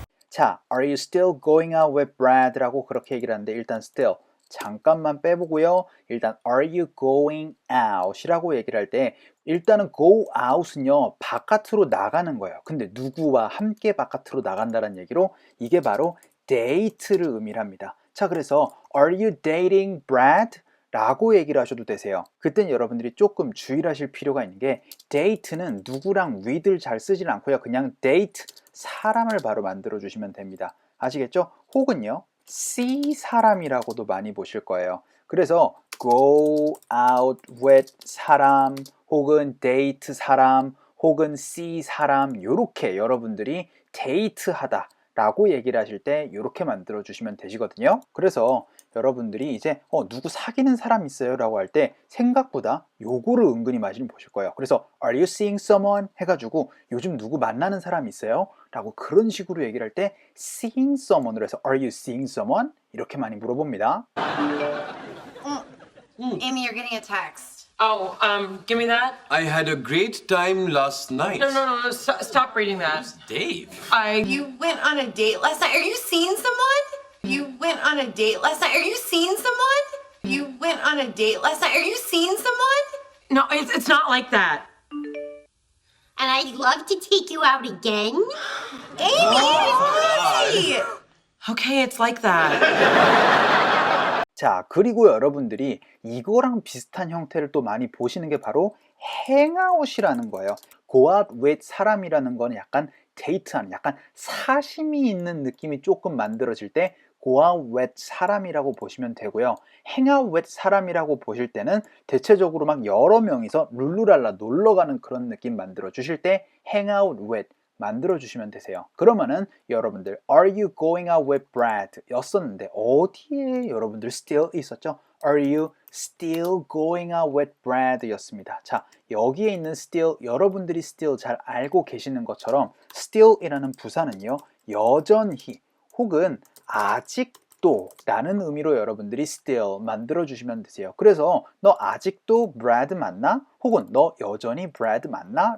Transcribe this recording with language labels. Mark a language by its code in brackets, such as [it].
[ko] 자, [en] are you still going out with Brad? [ko] 라고 그렇게 얘기를 하는데 일단 still 잠깐만 빼보고요. [en] 일단 are you going out? [ko] 이라고 얘기를 할 때 일단은 go out은요 바깥으로 나가는 거예요. 근데 누구와 함께 바깥으로 나간다는 얘기로 이게 바로 date를 의미를 합니다. 자, 그래서 [en] are you dating Brad? [ko] 라고 얘기를 하셔도 되세요. 그땐 여러분들이 조금 주의를 하실 필요가 있는 게 date는 누구랑 with를 잘 쓰진 않고요. 그냥 date 사람을 바로 만들어 주시면 됩니다. 아시겠죠? 혹은요 see 사람이라고도 많이 보실 거예요. 그래서 go out with 사람 혹은 date 사람 혹은 see 사람 요렇게 여러분들이 date 하다 라고 얘기를 하실 때 이렇게 만들어 주시면 되시거든요. 그래서 여러분들이 이제 누구 사귀는 사람 있어요? 라고 할 때 생각보다 요거를 은근히 많이 보실 거예요. 그래서 [en] Are you seeing someone? [ko] 해가지고 요즘 누구 만나는 사람 있어요? 라고 그런 식으로 얘기를 할 때 seeing someone으로 해서 [en] Are you seeing someone? [ko] 이렇게 많이 물어봅니다. [en] Amy, you're getting a text. Oh, give me that. I had a great time last night. No. Stop reading that. Dave. You went on a date last night. Are you seeing someone? You went on a date last night. Are you seeing someone? You went on a date last night. Are you seeing someone? No, it's not like that. And I'd love to take you out again. Amy, Okay, it's like that. [ko] 자, 그리고 여러분들이 이거랑 비슷한 형태를 또 많이 보시는 게 바로 hangout이라는 거예요. go out with 사람이라는 거는 약간 데이트하는, 약간 사심이 있는 느낌이 조금 만들어질 때 go out with 사람이라고 보시면 되고요. hang out with 사람이라고 보실 때는 대체적으로 막 여러 명이서 룰루랄라 놀러 가는 그런 느낌 만들어 주실 때 hang out with 만들어 주시면 되세요. 그러면은 여러분들 [en] Are you going out with Brad? [ko] 였었는데 어디에 여러분들 still 있었죠? [en] Are you still going out with Brad? [ko] 였습니다. 자, 여기에 있는 still 여러분들이 still 잘 알고 계시는 것처럼 still이라는 부사는요 여전히 혹은 아직도 라는 의미로 여러분들이 still 만들어 주시면 되세요. 그래서 너 아직도 Brad 만나? 혹은 너 여전히 Brad 만나?